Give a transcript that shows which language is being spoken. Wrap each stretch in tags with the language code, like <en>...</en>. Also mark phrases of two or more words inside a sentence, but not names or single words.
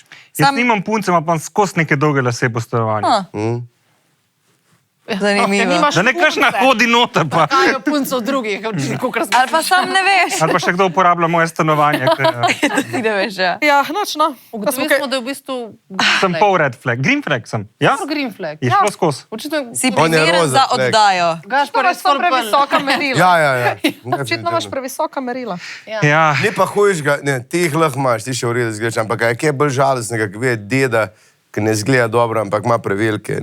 <sl>Jaz nimam punce, imam pa skozi neke dolge lase po stanovanju. Zanimivo. Da ne kakšna hodi noter pa. Kajo punco drugih, kolikor smo. Ali pa sam ne veš. Ali pa še kdo uporablja moje stanovanje. Ti ne veš, ja. Ja, noč, no. Ugotovili smo, da je v bistvu Sem pol</sl> <en>red flag. Green flag</en> <sl>sem. Ja?</sl> <en>green flag.</en> <sl>Je šlo skozi. Očitno Si On je primeren roza za flag. oddajo. Gašpar je Imaš previsoka merila. Ja. Očitno imaš previsoka merila. Ja. Ni pa hujšega, ne, ti jih lahko imaš, ti še v redu zgledaš, ampak kaj je bolj žalostnega, ki vidi deda, ki ne zgleda dobro, ampak ima prevelike.</sl>